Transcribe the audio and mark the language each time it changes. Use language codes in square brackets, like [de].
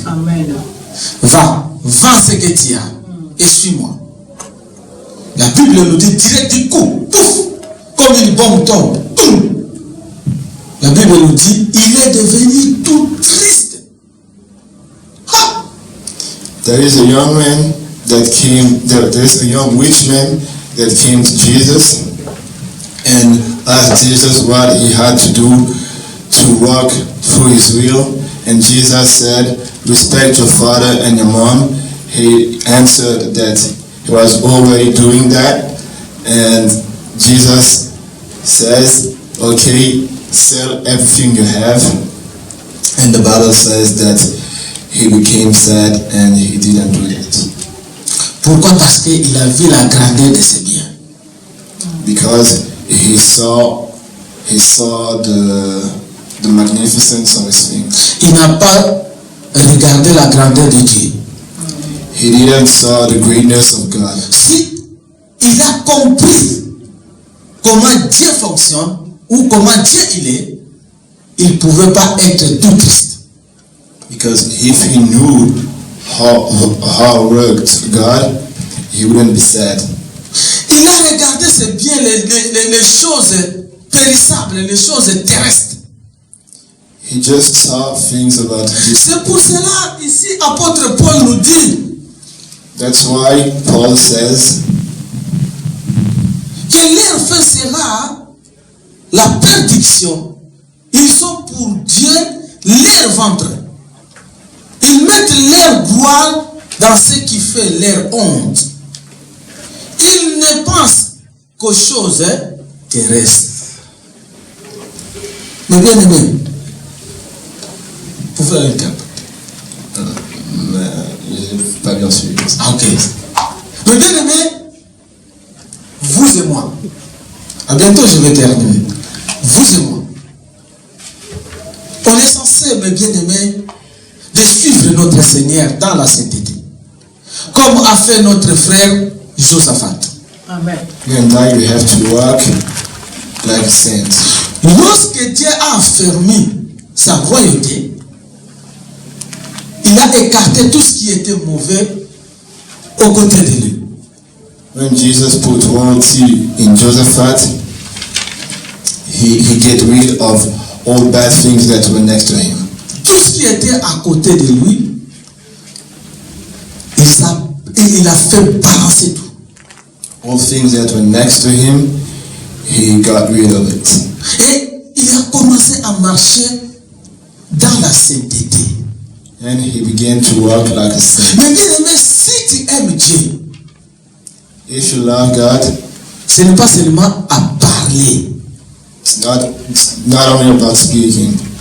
[fr] Amen. Va, vends ce que tu as et suis-moi. La Bible nous dit direct du coup, pouf, comme une bombe tombe. Boum. La Bible nous dit, il est devenu tout triste. Ha! [en] There is a young man that came, there's a young rich man that came to Jesus and asked Jesus what he had to do to walk through his will. And Jesus said, respect your father and your mom. He answered that he was already doing that. And Jesus says, okay, sell everything you have. And the Bible says that he became sad and he didn't do that. [fr] Pourquoi? Parce qu'il a vu la grandeur de ses biens. [en] Because he saw the magnificence of his things. [fr] Il n'a pas regardé la grandeur de Dieu. [en] He didn't saw the greatness of God. [fr] Si il a compris comment Dieu fonctionne ou comment Dieu il est, il ne pouvait pas être tout triste. [en] Because if he knew how worked God, he wouldn't be sad. [fr] Il a regardé c'est bien les choses périssables, les choses terrestres. [en] He just saw things about this. [fr] C'est pour cela ici apôtre Paul nous dit [en] That's why Paul says [fr] que leur fin sera la perdition. Ils sont pour Dieu leur ventre. Ils mettent leur gloire dans ce qui fait leur honte. Ils ne pensent qu'aux choses terrestres. Mais bien aimé, pour faire un cap. j'ai pas bien suivi. Ah, ok. Mais bien aimé, vous et moi. À bientôt je vais terminer. Vous et moi. On est censé, mes bien-aimés, de suivre notre Seigneur dans la sainteté. Comme a fait notre frère Josaphat. Amen. [en] You and I, we have to walk like saints. [fr] Lorsque Dieu a affermi sa royauté, il a écarté tout ce qui était mauvais aux côtés de lui. [en] When Jesus put royalty in Josaphat, he get rid of all bad things that were next to him. [fr] Tout ce qui était à côté de lui, il a fait balancer tout. [en] All things that were next to him, he got rid of it. [fr] Et il a commencé à marcher dans la sainteté. [en] And he began to walk like a saint. [fr] Mais bien aimé, si tu aimes Dieu, [en] If you love God, [fr] ce n'est pas seulement à parler, [en] it's not only about speaking,